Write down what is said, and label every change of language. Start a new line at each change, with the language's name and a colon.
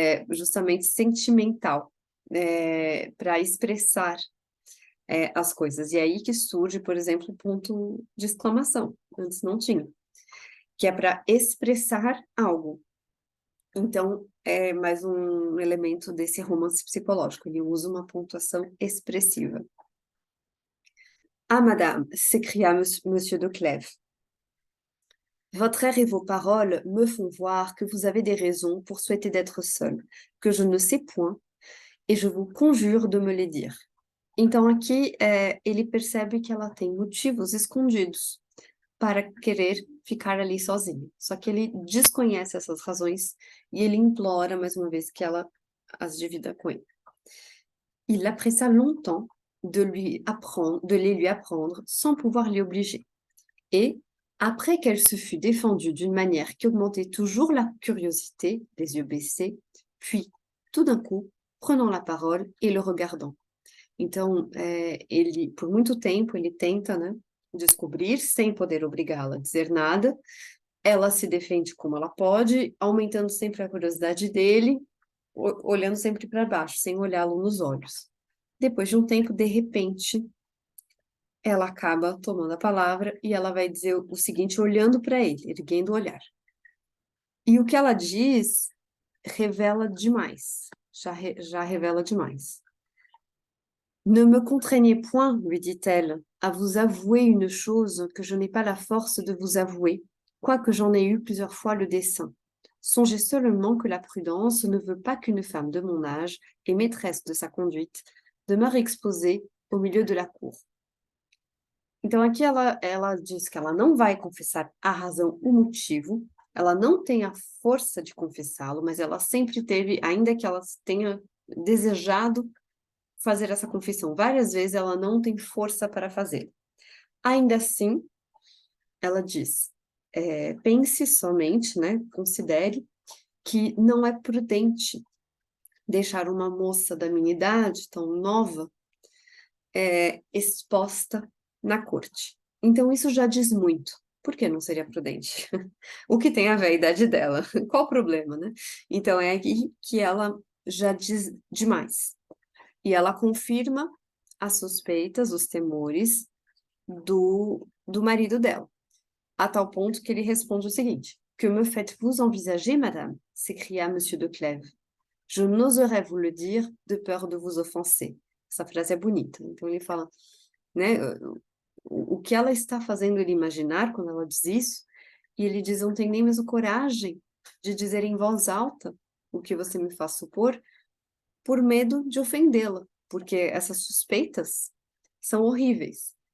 Portuguese: justamente sentimental, para expressar as coisas, e é aí que surge, por exemplo, o ponto de exclamação, antes não tinha. Que é para expressar algo. Então, é mais um elemento desse romance psicológico, ele usa uma pontuação expressiva.
French: Ah, madame, s'écria Monsieur de Clèves. Votre air et vos paroles me font voir que vous avez des raisons pour souhaiter d'être seule, que je ne sais point, et je vous conjure de me les dire.
Portuguese: Então, aqui, ele percebe que ela tem motivos escondidos para querer ficar ali sozinha. Só que ele desconhece essas razões e ele implora, mais uma vez, que ela as divida com ele.
French: Il la pressa longtemps de les lui apprendre sans pouvoir l'y obliger. Et, après qu'elle se fut défendue d'une manière qui augmentait toujours la curiosité, les yeux baissés, puis, tout d'un coup, prenant la parole et le regardant.
Portuguese: Então, por muito tempo, ele tenta, né, descobrir sem poder obrigá-la a dizer nada. Ela se defende como ela pode, aumentando sempre a curiosidade dele, olhando sempre para baixo, sem olhá-lo nos olhos. Depois de um tempo, de repente, ela acaba tomando a palavra e ela vai dizer o seguinte, olhando para ele, erguendo o olhar. E o que ela diz revela demais, já revela demais.
French: Ne me contraignez point, lui dit-elle, à vous avouer une chose que je n'ai pas la force de vous avouer, quoique j'en ai eu plusieurs fois le dessein. Songez seulement que la prudence ne veut pas qu'une femme de mon âge et maîtresse de sa conduite demeure exposée au milieu de la cour.
Portuguese: Então, aqui ela diz que ela não vai confessar a razão, o motivo, ela não tem a força de confessá-lo, mas ela sempre teve, ainda que ela tenha desejado fazer essa confissão várias vezes, ela não tem força para fazer. Ainda assim, ela diz, pense somente, né, considere que não é prudente deixar uma moça da minha idade, tão nova, exposta na corte. Então, isso já diz muito. Por que não seria prudente? O que tem a ver a idade dela? Qual o problema, né? Então, é aqui que ela já diz demais. E ela confirma as suspeitas, os temores do marido dela, a tal ponto que ele responde o seguinte:
French: Que me faites-vous envisager, madame? S'écria Monsieur de Clèves. Je n'oserais vous le dire de peur de vous offenser.
Portuguese: Essa frase é bonita. Então ele fala, né, o que ela está fazendo ele imaginar quando ela diz isso, e ele diz, não tem nem mesmo coragem de dizer em voz alta o que você me faz supor, por medo de ofendê-la, porque essas suspeitas são horríveis.